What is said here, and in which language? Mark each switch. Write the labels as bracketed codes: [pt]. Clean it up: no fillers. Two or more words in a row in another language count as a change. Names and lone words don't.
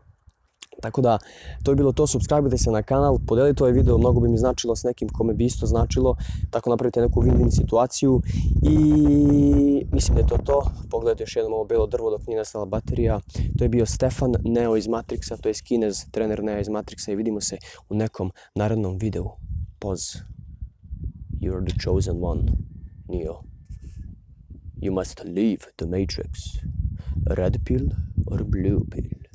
[sr] Tako da, to je bilo to, subscribe-ite se na kanal, podelite ovaj video, mnogo bi mi značilo s nekim kome bi isto značilo, tako napravite neku win-win situaciju i mislim da je to. Pogledajte još jednom ovo belo drvo dok nije nastala baterija. To je bio Stefan, Neo iz Matrixa, to je Kinez, trener Neo iz Matrixa i vidimo se u nekom narednom videu. Pause. [en] You're the chosen one, Neo. You must leave the Matrix. Red pill or blue pill?